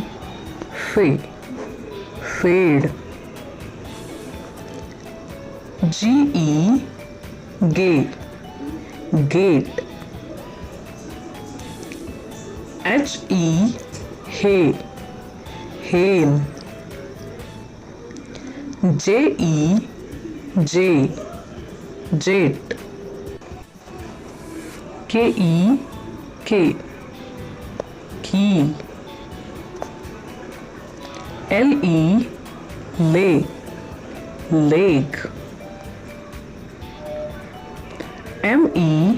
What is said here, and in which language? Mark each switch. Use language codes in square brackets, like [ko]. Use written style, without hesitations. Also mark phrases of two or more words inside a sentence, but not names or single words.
[en] Fay. Fade. G E. Gay. Gate. H E. Hay. Hane. J E. Jay. Jet. K E. K. Key. L E. Lay. Leg. M E.